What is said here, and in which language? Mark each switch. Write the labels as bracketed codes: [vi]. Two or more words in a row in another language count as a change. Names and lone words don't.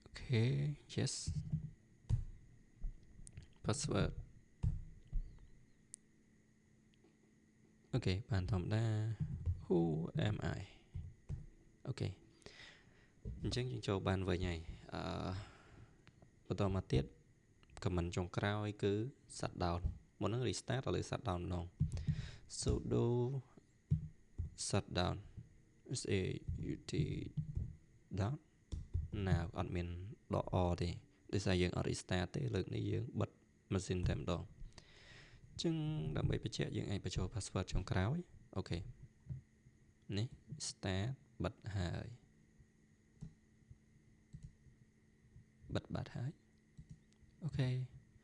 [en] yes password ok [km] បានធម្មតា [en] who am I [km] អូខេអញ្ចឹងយើងចូលបានវិញហើយបន្ត មកទៀត comment ចុងក្រោយគឺ shutdown មុននឹង restart ឥឡូវ shutdown ម្ដង sudo [en] shutdown s a u t down [km] ណាអត់មានដក o ទេដោយសារយើងអត់ restart ទេលើកនេះយើងបិទ machine តែម្ដងអញ្ចឹងដើម្បីបញ្ជាក់យើងអាចបញ្ចូល password ចុងក្រោយអូខេនេះ start បិទហើយបិទបាត់ហើយអូខេ